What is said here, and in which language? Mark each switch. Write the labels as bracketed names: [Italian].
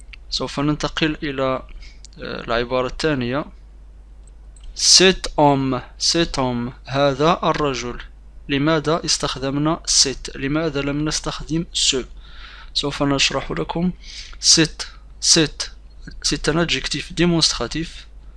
[Arabic] سوف ننتقل إلى العبارة الثانية. [French] cet homme [Arabic] هذا الرجل. لماذا استخدمنا cet؟ لماذا لم نستخدم ce؟ سوف نشرح لكم. [French] c'est un adjectif démonstratif.